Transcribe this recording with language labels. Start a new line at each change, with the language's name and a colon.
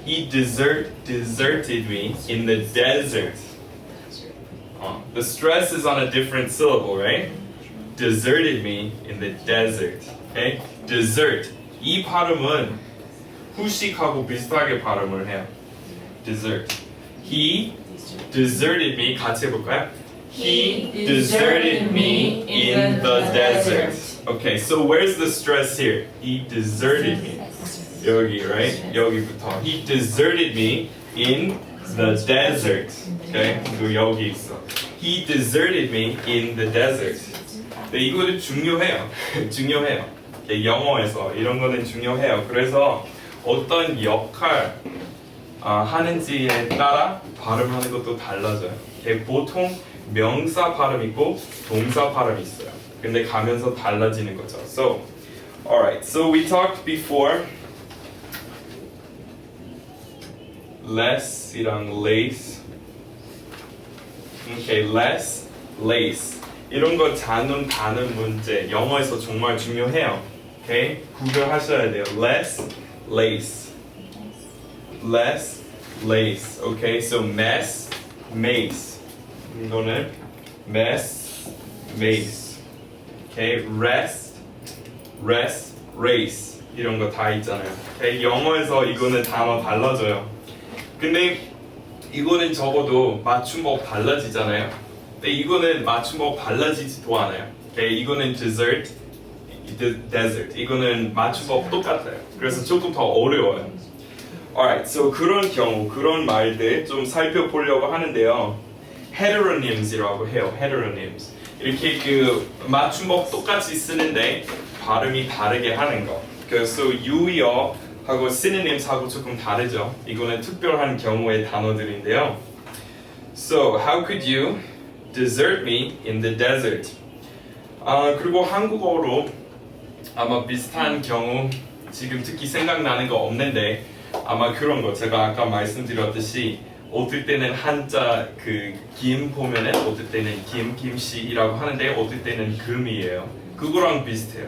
English: He deserted me in the desert. The stress is on a different syllable, right? Deserted me in the desert. Okay? Desert.
Korean: 이 발음은 후식하고 비슷하게 발음을 해요.
English: Dessert. He deserted me.
Korean: 같이 해볼까요?
English: He deserted me in the desert. Okay, so where's the stress here? He deserted me.
Korean: 여기, right? 여기부터.
English: He deserted me in the desert.
Korean: Okay? 그 여기 있어.
English: He deserted me in the desert.
Korean: 네, 이거는 중요해요. 중요해요. 영어에서 이런 거는 중요해요. 그래서 어떤 역할 하는지에 따라 발음하는 것도 달라져요. 보통 명사 발음 있고 동사 발음 있어요. 근데 가면서 달라지는 거죠.
English: So, alright. So we talked before. less이랑 lace. Okay, less, lace.
Korean: 이런 거 자는 단어 문제 영어에서 정말 중요해요. Okay? 구별하셔야 돼요. less, lace.
English: less, lace. Okay? So mess, mace.
Korean: 이거는 mess, mace.
English: Okay? rest, rest, race.
Korean: 이런 거 다 있잖아요.
English: Okay?
Korean: 영어에서 이거는 단어 달라져요. 근데 이거는 적어도 맞춤법 달라지잖아요. 근데 이거는 맞춤법 달라지지도 않아요.
English: Okay?
Korean: 이거는 desert, desert. 이거는 맞춤법 똑같아요. 그래서 조금 더 어려워요.
English: Alright, so
Korean: 그런 경우, 그런 말들 좀 살펴보려고 하는데요. heteronyms이라고 해요.
English: heteronyms.
Korean: 이렇게 그 맞춤법 똑같이 쓰는데 발음이 다르게 하는 거. 그래서 유의어하고 synonyms하고 조금 다르죠. 이거는 특별한 경우의 단어들인데요.
English: So, how could you desert me in the desert?
Korean: 그리고 한국어로 아마 비슷한 경우 지금 특히 생각나는 거 없는데 아마 그런 거 제가 아까 말씀드렸듯이 어떨 때는 한자 그 김 보면은 어떨 때는 김씨이라고 하는데 어떨 때는 금이에요. 그거랑 비슷해요.